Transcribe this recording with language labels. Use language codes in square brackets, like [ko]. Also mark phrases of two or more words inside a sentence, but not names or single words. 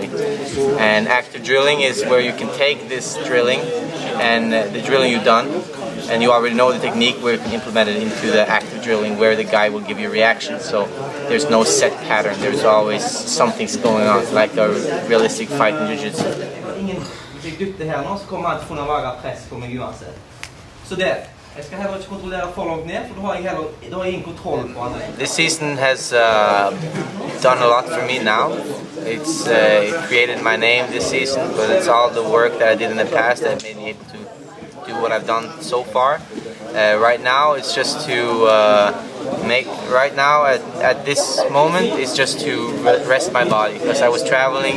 [en] And active drilling is where you can take this drilling and the drilling you've done, and you already know the technique, we can implement it into the active drilling where the guy will give you reaction. So there's no set pattern, there's always something's going on, like a realistic fight in jiu-jitsu. [no] Hvis jeg dytter her nå, så kommer han til å få lage press på meg uansett. Så det, jeg skal heller ikke kontrollere for langt ned, for da har jeg ingen kontroll på han. [en] This season has done a lot for me now. It created my name this season, but it's all the work that I did in the past that made me able to do what I've done so far. Right now, it's just to right now at this moment, it's just to rest my body, because I was traveling.